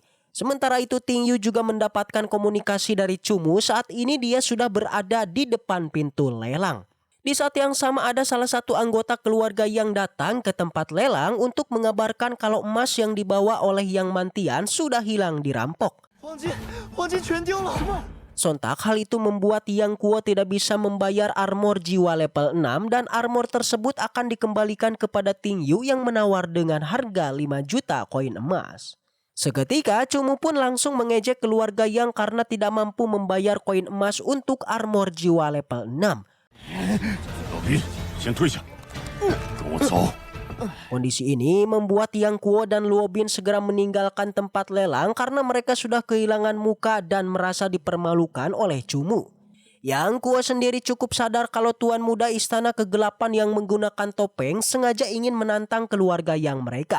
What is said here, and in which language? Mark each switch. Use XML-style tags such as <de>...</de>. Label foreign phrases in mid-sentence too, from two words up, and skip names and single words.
<id>Sementara itu Tingyu juga mendapatkan komunikasi dari Cumu saat ini dia sudah berada di depan pintu lelang. Di saat yang sama ada salah satu anggota keluarga yang datang ke tempat lelang untuk mengabarkan kalau emas yang dibawa oleh Yang Mantian sudah hilang dirampok.</id> <zh>黄金全丢了。</zh> <id>Sontak hal itu membuat Yang Kuo tidak bisa membayar armor jiwa level 6 dan armor tersebut akan dikembalikan kepada Tingyu yang menawar dengan harga 5 juta koin emas. Seketika Cumu pun langsung mengejek keluarga Yang karena tidak mampu membayar koin emas untuk armor jiwa level 6.</id> <zh>老皮，先退下，跟我走。</zh> <id>Kondisi ini membuat Yang Kuo dan Luobin segera meninggalkan tempat lelang karena mereka sudah kehilangan muka dan merasa dipermalukan oleh Cumu. Yang Kuo sendiri cukup sadar kalau tuan muda istana kegelapan yang menggunakan topeng sengaja ingin menantang keluarga Yang mereka.</id>